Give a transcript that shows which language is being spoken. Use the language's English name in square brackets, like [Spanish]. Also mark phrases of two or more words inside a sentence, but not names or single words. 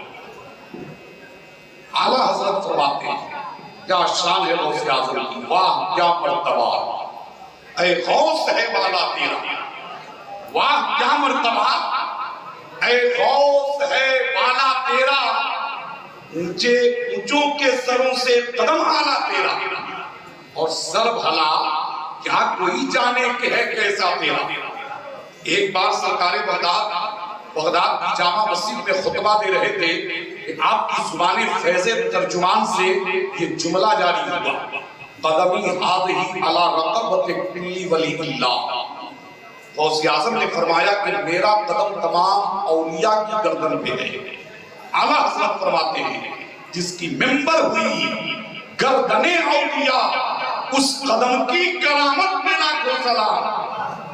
[Urdu] اعلیٰ حضرت فرماتے ہیں کیا شان ہے غوث اعظم کی، واہ کیا مرتبہ، اے غوث ہے بالا تیرا، واہ کیا مرتبہ، اے غوث ہے بالا تیرا، اونچے اونچوں کے سروں سے قدم اعلیٰ تیرا، اور سر بھلا کیا کوئی جانے کہ ہے کیسا تیرا۔ ایک بار سرکار بغداد کی جامع مسجد میں خطبہ دے رہے تھے کہ آپ کی زبان فیض ترجمان سے یہ جملہ جاری ہوا [Arabic] قدمی ہادہی علی رقبت کلی ولی اللہ۔ [Urdu] غوث اعظم نے فرمایا کہ میرا قدم تمام اولیاء کی گردن پہ ہے۔ اعلیٰ حضرت فرماتے ہیں جس کی ممبر ہوئی گردن اولیاء اس قدم کی کرامت میں لاکھوں سلام۔